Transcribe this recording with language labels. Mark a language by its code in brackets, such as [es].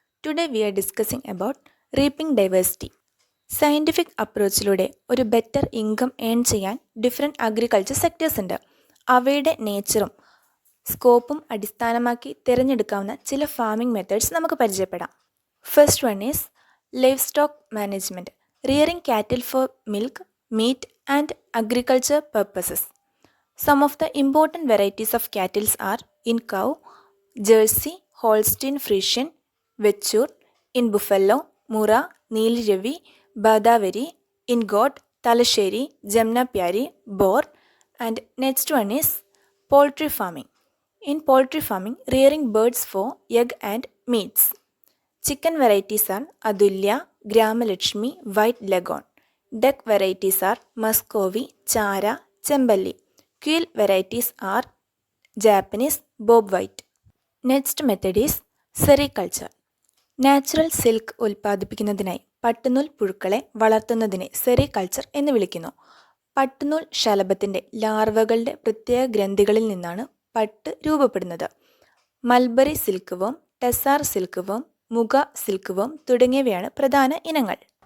[en] Today we are discussing about reaping diversity. [ml] Scientific അപ്രോച്ചിലൂടെ ഒരു better income earn ചെയ്യാൻ different agriculture sectors ഉണ്ട്. അവയുടെ നേച്ചറും സ്കോപ്പും അടിസ്ഥാനമാക്കി തിരഞ്ഞെടുക്കാവുന്ന ചില ഫാമിംഗ് മെത്തേഡ്സ് നമുക്ക് പരിചയപ്പെടാം. [en] First one is livestock management, rearing cattle for milk, meat and agriculture purposes. Some of the important varieties of cattle are in cow, Jersey, Holstein Friesian, Vechur, in buffalo, Mura, Nil Ravi, Badavari, in goat, Talasheri, Jamna Pyari, Boar, and next one is poultry farming. In poultry farming, rearing birds for egg and meats. Chicken varieties are Adulya, Gramalakshmi, White Leghorn. Duck varieties are Muscovy, Chara, Chembali. Quail varieties are Japanese, Bob White. Next method is sericulture. [ml] Natural silk ഉൽപ്പാദിപ്പിക്കുന്നതിനായി പട്ടുനൂൽ പുഴുക്കളെ വളർത്തുന്നതിനെ sericulture എന്ന് വിളിക്കുന്നു. പട്ടുനൂൽ ശലഭത്തിൻ്റെ ലാർവകളുടെ പ്രത്യേക ഗ്രന്ഥികളിൽ നിന്നാണ് പട്ട് രൂപപ്പെടുന്നത്. Mulberry silk വേം, ടെസാർ silk വേം, മുഗ സിൽക്ക് വേം തുടങ്ങിയവയാണ് പ്രധാന ഇനങ്ങൾ.